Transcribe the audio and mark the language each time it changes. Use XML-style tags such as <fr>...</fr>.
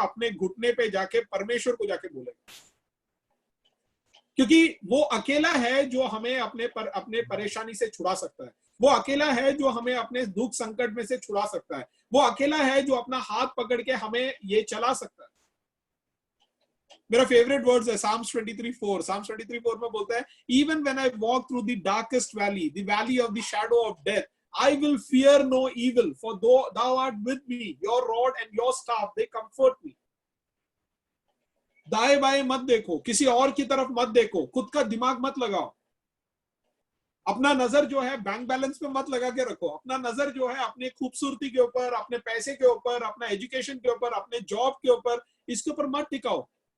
<hi>अपने घुटने पे जाके परमेश्वर को जाके बोलेगा. क्योंकि वो अकेला है जो हमें अपने परेशानी से छुड़ा सकता है. वो अकेला है जो हमें अपने दुख संकट में से छुड़ा सकता है। वो अकेला है जो अपना हाथ पकड़ के हमें ये चला सकता है। मेरा फेवरेट वर्ड्स है Psalms 23:4।</hi> <en>Psalms 23:4</en> <hi>में बोलता है,</hi> <en>even when I walk through the darkest valley, the valley of the shadow of death, I will fear no evil, for thou art with me, your rod and your staff, they comfort me.</en> <hi>दाएं बाएं मत देखो, किसी और की तरफ मत देखो, खुद का दिमाग मत लगाओ, अपना नजर जो है बैंक बैलेंस पे मत लगा के रखो, अपना नजर जो है अपनी खूबसूरती के ऊपर, अपने पैसे के ऊपर, अपना एजुकेशन के ऊपर, अपने जॉब के ऊपर, इसके ऊपर मत टिकाओ।</hi>